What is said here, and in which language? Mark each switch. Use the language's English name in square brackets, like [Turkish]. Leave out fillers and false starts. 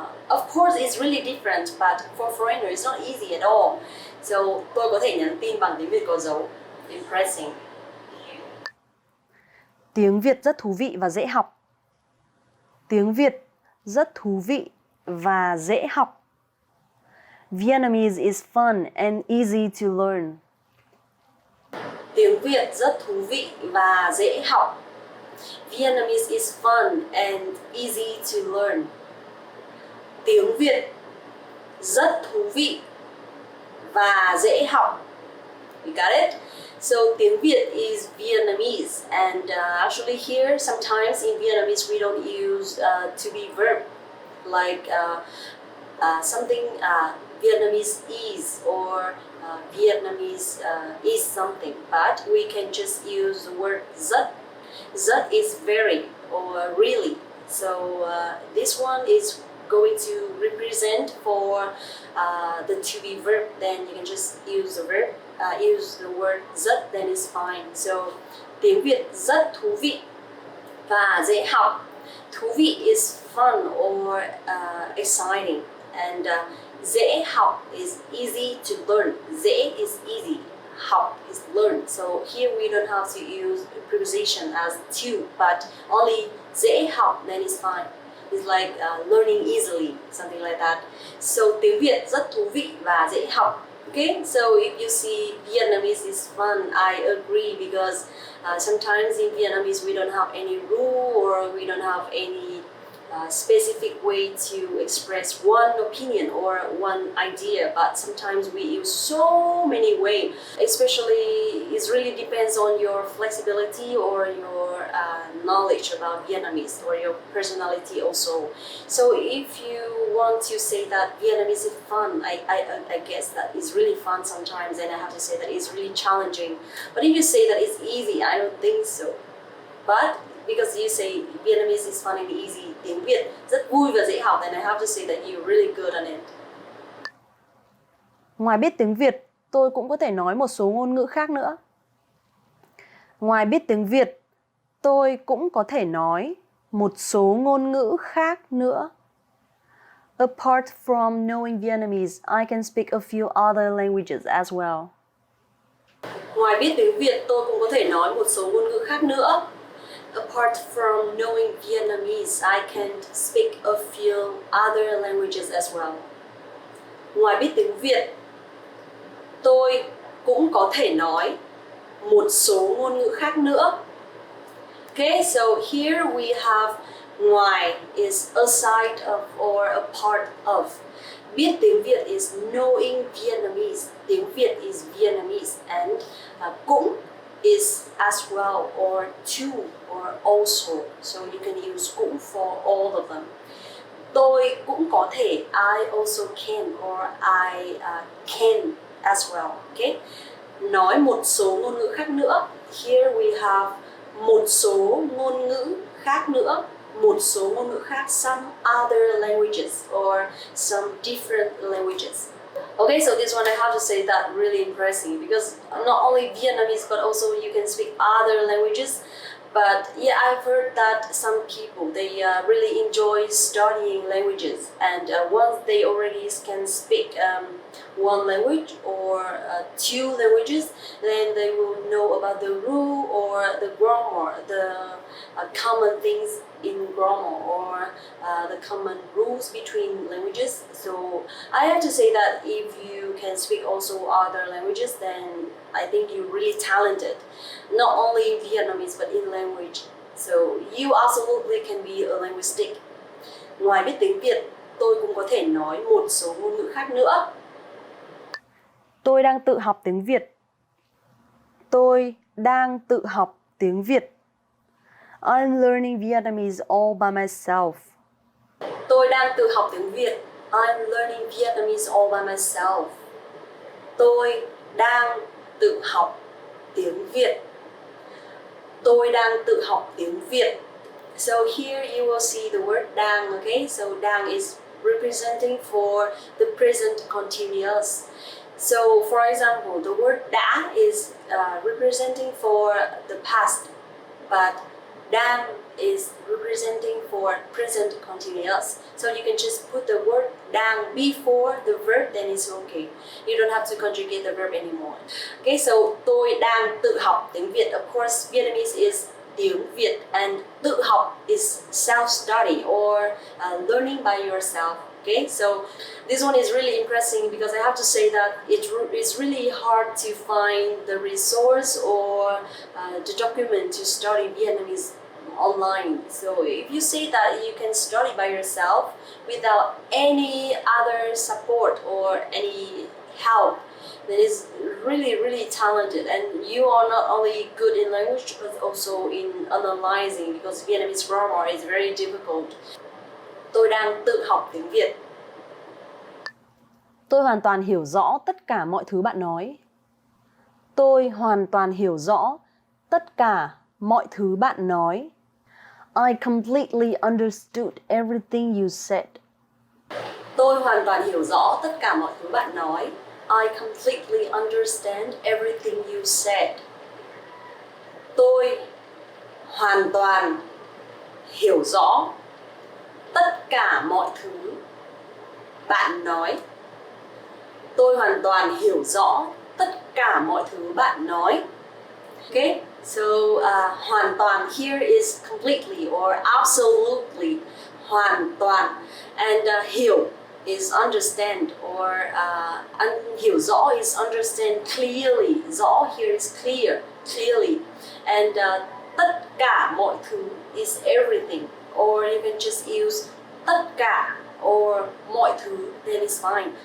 [English] Of course it's really different, but for foreigner it's not easy at all. [Vietnamese] So tôi có thể nhắn tin bằng tiếng Việt có dấu. [English] Impressing. [Vietnamese] Tiếng Việt rất thú vị và dễ học. Tiếng Việt rất thú vị và dễ học. [English] Vietnamese is fun and easy to learn. [Vietnamese] Tiếng Việt rất thú vị và dễ học. [English] Vietnamese is fun and easy to learn. [Vietnamese] Tiếng Việt rất thú vị và dễ học. [English] You got it? So tiếng Việt is Vietnamese, and actually here sometimes in Vietnamese we don't use to be verb like something Vietnamese is, or Vietnamese is something, but we can just use the word rất. Rất is very or really. So this one is going to represent for the to be verb, then you can just use the verb, use the word rất, then it's fine. [Vietnamese] So tiếng Việt rất thú vị và dễ học. [English] Thú vị is fun or exciting, and dễ học is easy to learn. Dễ is easy, học is learn. So here we don't have to use preposition as to, but only dễ học, then it's fine. It's like learning easily, something like that. [Vietnamese] So tiếng Việt rất thú vị và dễ học. [English] Okay, so if you see Vietnamese is fun, I agree, because sometimes in Vietnamese we don't have any rule, or we don't have any specific way to express one opinion or one idea, but sometimes we use so many ways. Especially, it really depends on your flexibility or your knowledge about Vietnamese, or your personality also. So if you want to say that Vietnamese is fun, I guess that it's really fun sometimes, and I have to say that it's really challenging. But if you say that it's easy, I don't think so. But because you say Vietnamese is fun and easy, [Vietnamese] tiếng Việt rất vui và dễ học, [English] then I have to say that you're really good on it. [Vietnamese] Ngoài biết tiếng Việt, tôi cũng có thể nói một số ngôn ngữ khác nữa. Ngoài biết tiếng Việt, tôi cũng có thể nói một số ngôn ngữ khác nữa. [English] Apart from knowing Vietnamese, I can speak a few other languages as well. [Vietnamese] Ngoài biết tiếng Việt, tôi cũng có thể nói một số ngôn ngữ khác nữa. [English] Apart from knowing Vietnamese, I can speak a few other languages as well. [Vietnamese] Ngoài biết tiếng Việt, tôi cũng có thể nói một số ngôn ngữ khác nữa. [English] Okay, so here we have ngoài is a side of or a part of. [Vietnamese] Biết tiếng Việt [English] is knowing Vietnamese. Tiếng Việt is Vietnamese, and cũng is as well, or to, or also. So you can use cũng for all of them. [Vietnamese] Tôi cũng có thể, [English] I also can, or I can as well. Okay? [Vietnamese] Nói một số ngôn ngữ khác nữa. [English] Here we have [Vietnamese] một số ngôn ngữ khác nữa. Một số ngôn ngữ khác, [English] some other languages, or some different languages. Okay, so this one I have to say that really impressive, because not only Vietnamese but also you can speak other languages. But yeah, I've heard that some people, they really enjoy studying languages, and once they already can speak one language or two languages, then they will know about the rule or the grammar, the common things in grammar, or the common rules between languages. So I have to say that if you can speak also other languages, then I think you're really talented, not only in Vietnamese but in language. So you absolutely can be a linguistic. [Vietnamese] Ngoài biết tiếng Việt, tôi cũng có thể nói một số ngôn ngữ khác nữa. Tôi đang tự học tiếng Việt. Tôi đang tự học tiếng Việt. [English] I'm learning Vietnamese all by myself. [Vietnamese] Tôi đang tự học tiếng Việt. [English] I'm learning Vietnamese all by myself. [Vietnamese] Tôi đang tự học tiếng Việt. Tôi đang tự học tiếng Việt. [English] So here you will see the word đang, okay? So đang is representing for the present continuous. So for example, the word đã is representing for the past, but đang is representing for present continuous. So you can just put the word đang before the verb, then it's okay. You don't have to conjugate the verb anymore. [Vietnamese] Okay, so tôi đang tự học tiếng Việt. [English] Of course, Vietnamese is tiếng Việt, and tự học is self-study or learning by yourself. Okay, so this one is really interesting because I have to say that it's really hard to find the resource or the document to study Vietnamese online. So if you say that you can study by yourself without any other support or any help, then it's really talented, and you are not only good in language but also in analyzing, because Vietnamese grammar is very difficult. [Vietnamese] Tôi đang tự học tiếng Việt. Tôi hoàn toàn hiểu rõ tất cả mọi thứ bạn nói. Tôi hoàn toàn hiểu rõ tất cả mọi thứ bạn nói. [English] I completely understood everything you said. [Vietnamese] Tôi hoàn toàn hiểu rõ tất cả mọi thứ bạn nói. [English] I completely understand everything you said. [Vietnamese] Tôi hoàn toàn hiểu rõ tất cả mọi thứ bạn nói. Tôi hoàn toàn hiểu rõ tất cả mọi thứ bạn nói. [English] Okay, so hoàn toàn here is completely or absolutely. Hoàn toàn, and hiểu is understand, or hiểu rõ is understand clearly. Rõ here is clear, clearly, and [Vietnamese] tất cả mọi thứ [English] is everything, or you can just use tất cả or mọi thứ, then it's fine.